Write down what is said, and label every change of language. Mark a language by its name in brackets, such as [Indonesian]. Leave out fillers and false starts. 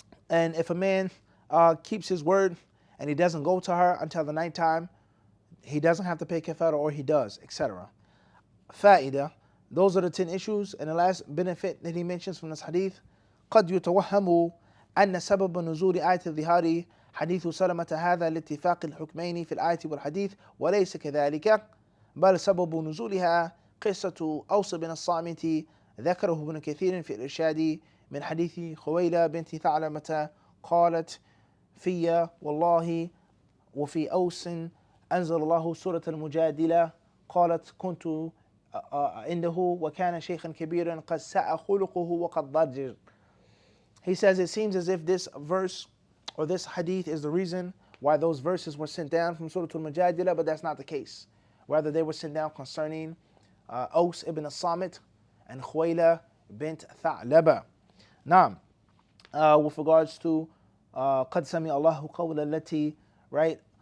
[English] And if a man keeps his word and he doesn't go to her until the nighttime, he doesn't have to pay kafara, or he does, etc. Fa'ida. Those are the 10 issues. And the last benefit that he mentions from this hadith, [Arabic] قد يتوهم أن سبب نزول آية الظهار حديث سلمة هذا لاتفاق الحكمين في الآية والحديث وليس كذلك بل سبب نزولها قصة أوس بن الصامت ذكره ابن كثير في الإرشاد من حديث خويلة بنت ثعلبة قالت في والله وفي أوس أنزل الله سورة المجادلة قالت كنت عنده وكان شيخا كبيرا قد ساء خلقه وقد ضجر. [English] He says it seems as if this verse or this hadith is the reason why those verses were sent down from Surah Al-Mujadilah, but that's not the case. Rather, they were sent down concerning Aws ibn al-Samit and Khuwaila bint Tha'laba. Now, with regards to [Arabic] قَدْ سَمِعَ اللَّهُ قَوْلَ الَّتِي, [English] right?